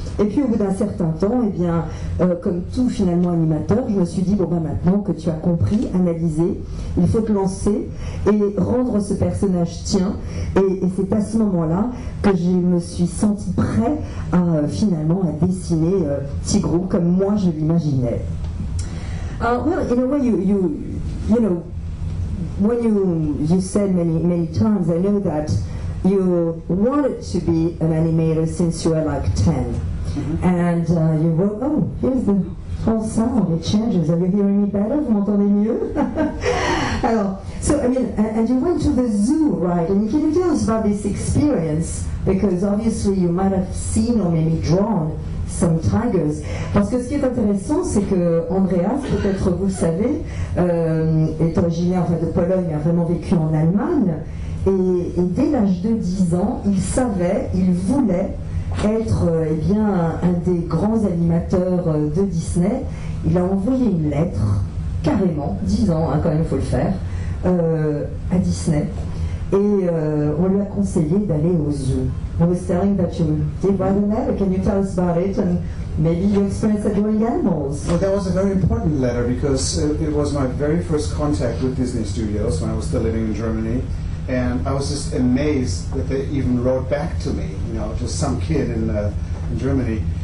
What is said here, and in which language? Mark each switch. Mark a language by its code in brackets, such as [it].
[fr] Et puis au bout d'un certain temps, eh bien, comme tout finalement animateur, je me suis dit, bon ben maintenant que tu as compris, analysé, il faut te lancer et rendre ce personnage tien, et c'est à ce moment-là que je me suis senti prêt à finalement à dessiner Tigrou comme moi je l'imaginais. [en] Well, in a way, you know, when you said many times, I know that you wanted to be an animator since you were like 10, and you wrote. Oh, here's the whole sound. It changes. Are you hearing me better? [fr] Vous m'entendez mieux? [en] Alors, so I mean, and you went to the zoo, right? And can you tell us about this experience? Because obviously you might have seen or maybe drawn some tigers. [fr] Parce que ce qui est intéressant, c'est que Andreas, peut-être vous le savez, est originaire de Pologne, mais a vraiment vécu en Allemagne. Et dès l'âge de 10 ans, il voulait être eh bien, un des grands animateurs de Disney. Il a envoyé une lettre, carrément, 10 ans, hein, quand même, il faut le faire, à Disney. Et on lui a conseillé d'aller au zoo. [en] I was telling that you did write a letter. Can you tell us about it and maybe your experience at doing animals? Well, that was a very important letter because it was my very first contact with Disney Studios when I was still living in Germany. And I was just amazed that they even wrote back to me, you know, just some kid in Germany.